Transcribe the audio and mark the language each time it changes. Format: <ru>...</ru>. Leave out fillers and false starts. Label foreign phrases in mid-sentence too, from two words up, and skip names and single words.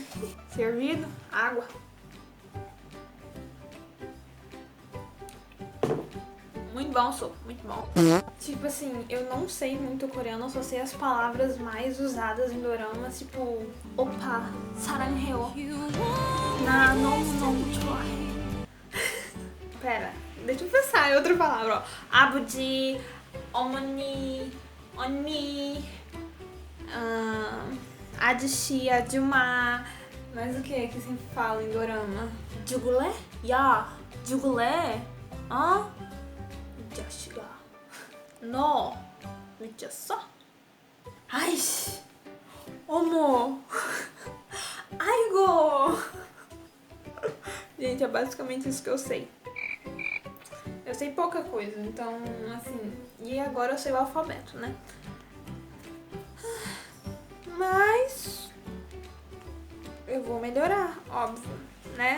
<pt>Servido, água. Muito bom, sou, muito bom. Tipo assim, eu não sei muito coreano, eu só sei as palavras mais usadas em doramas, tipo</pt> <ko>오빠, 사랑해, 나 너무 좋아해.</ko> <pt>Pera, deixa eu pensar em outra palavra, ó.</pt> <ko>아버지, 어머니, 언니, 아저씨, 아줌마.</ko> <pt>Mas o que sempre fala em dorama?</pt> <ko>죽을래? 야, 죽을래? 이 자식아, 너 미쳤어? 아이씨, 어머, 아이고.</ko> <pt>Gente, é basicamente isso que eu sei. Eu sei pouca coisa, então, assim... E agora eu sei o alfabeto, né? Mas... eu vou melhorar, óbvio, né?</pt>